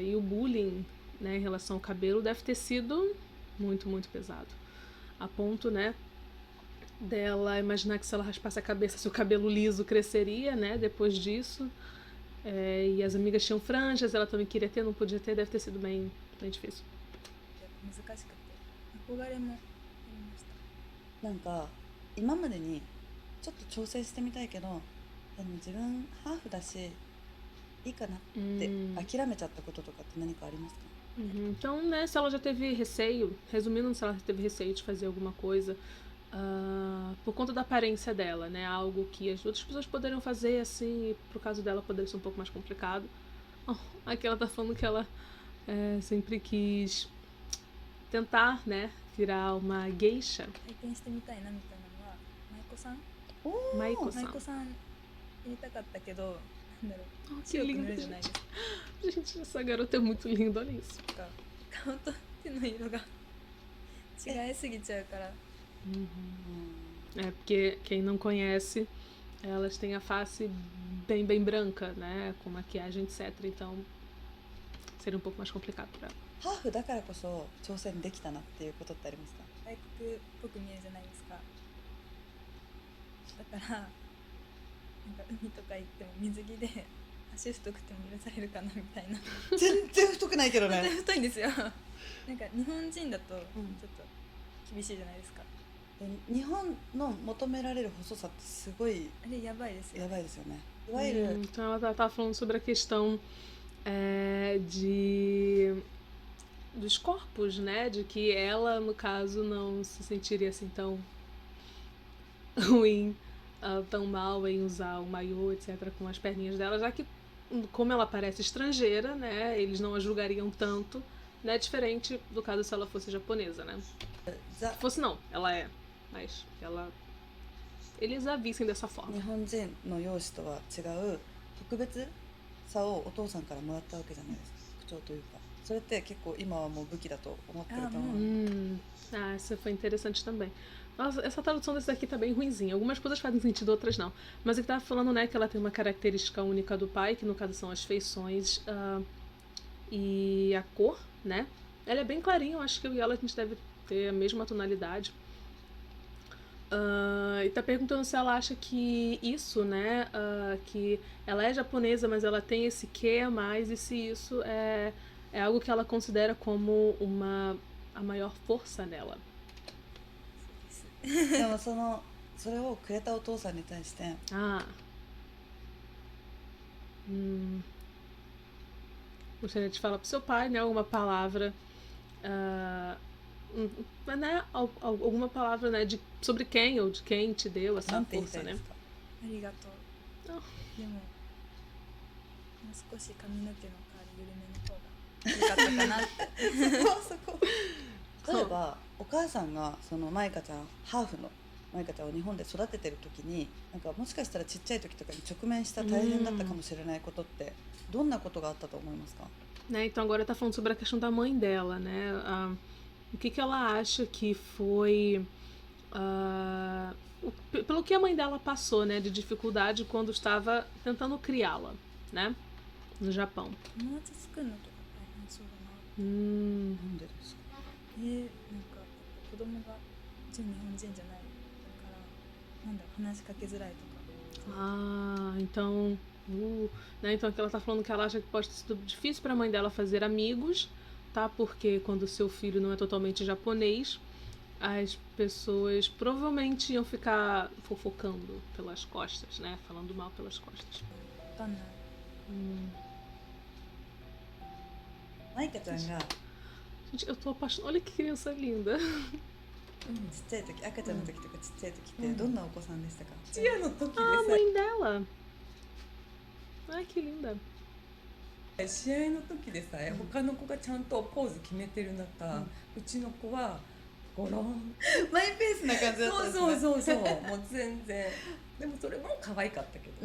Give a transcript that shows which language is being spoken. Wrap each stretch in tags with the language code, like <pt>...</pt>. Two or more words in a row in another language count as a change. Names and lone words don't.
<pt>E o bullying, né, em relação ao cabelo deve ter sido muito, muito pesado. A ponto, né, dela imaginar que se ela raspasse a cabeça, se o cabelo liso cresceria, né, depois disso. E as amigas tinham franjas, ela também queria ter, não podia ter, deve ter sido bem, bem difícil.</pt> <ja>難しくて憧れもありました。なんか今までにちょっと挑戦してみたいけど、でも自分ハーフだしいいかなって諦めちゃったこととかって何かありますか？</ja> <pt>Então, né, se ela já teve receio, resumindo, se ela teve receio de fazer alguma coisa por conta da aparência dela, né, algo que as outras pessoas poderiam fazer assim, e pro caso dela poderia ser um pouco mais complicado. Aqui ela tá falando que ela sempre quis tentar, né, virar uma geisha.</pt> <ja>体験してみたいなみたいなのは舞妓さん Maiko-san. 舞妓さんやりたかったけど、なんだろう</ja> <pt>Que</pt> <ja>強く</ja> <pt>linda,</pt> <ja>塗るじゃないですか。</ja> <pt>gente, essa garota é muito linda, olha isso.</pt> <ja>顔と手の色が違いすぎちゃうから</ja> <pt>Porque quem não conhece, elas têm a face bem, bem branca, né, com maquiagem, etc. Então, seria um pouco mais complicado pra ela.</pt> <ja>ハーフだからこそ挑戦できたなっていうことってありますか？外国っぽく見えるじゃないですか。だからなんか海とか行っても水着で足太くても許されるかなみたいな。全然太くないけど全然ね。太いんですよ。なんか日本人だとちょっと厳しいじゃないですか。日本の求められる細さってすごいあれやばいですよ。やばいですよね。いわゆる</ja> <pt>Então ela tá falando sobre a questão de dos corpos, né? De que ela, no caso, não se sentiria assim tão ruim, tão mal em usar o maiô, etc., com as perninhas dela, já que, como ela parece estrangeira, né? Eles não a julgariam tanto, né? Diferente do caso se ela fosse japonesa, né? za Se fosse, não, ela é. Mas eles a vissem dessa</pt> <ja>日</ja> <pt>forma.</pt> <ja>本人の容姿とは違う特別さをお父さんからもらったわけじゃないですか、口調というか。それって結構今はもう武器だと思ってると思う。</ja> <pt>Essa foi interessante também. Nossa, essa tradução desse daqui tá bem ruinzinha. Algumas coisas fazem sentido, outras não. Mas ele tava falando, né, que ela tem uma característica única do pai, que no caso são as feições e a cor, né? Ela é bem clarinha, eu acho que eu e ela a gente deve ter a mesma tonalidade. E tá perguntando se ela acha que isso, né, que ela é japonesa, mas ela tem esse quê a mais, e se isso é algo que ela considera como a maior força nela.</pt> <ja>でもそれをくれたお父さんに対して</ja> <pt>Gostaria de falar pro seu pai, né, alguma palavra, né, alguma palavra, né, sobre quem ou de quem te deu essa</pt> <ja>なんて言いた</ja> <pt>força,</pt> <ja>いで</ja> <pt>né?</pt> <ja>すか。ありがとう。あでももう少し髪の毛のカール緩めの方が良かったかなってそこ例えばお母さんがそのマイカちゃんハーフのマイカちゃんを日本で育ててる時になんかもしかしたらちっちゃい時とかに直面した大変だったかもしれないことってどんなことがあったと思いますか？</ja> <pt>Né, então agora tá falando sobre a questão da mãe dela, né? O que ela acha que foi pelo que a mãe dela passou, né, de dificuldade quando estava tentando criá-la, né, no Japão.</pt> <ja>友達作るのとか大変そうだな。なんでですか？なんか子供が純日本人じゃないからなんだろう話しかけづらいとか。</ja> <pt>Então, né, então aqui ela tá falando que ela acha que pode ter sido difícil para a mãe dela fazer amigos, tá? Porque quando o seu filho não é totalmente japonês, as pessoas provavelmente iam ficar fofocando pelas costas, né? Falando mal pelas costas.</pt> <ja>わかんない。マイカちゃんが</ja> <pt>Gente, eu tô apaixonada. Olha que criança linda.</pt> <ja>ちっちゃい時赤ちゃんの時とかちっちゃい時ってどんなお子さんでしたか？チアの時で</ja> <pt>A mãe dela. Ai, que linda.</pt> <ja>さえ試合の時でさえ他の子がちゃんとポーズ決めてる中、うちの子はゴロンマイペースな感じだったんですね。そうもう全然でもそれも可愛かったけど、</ja>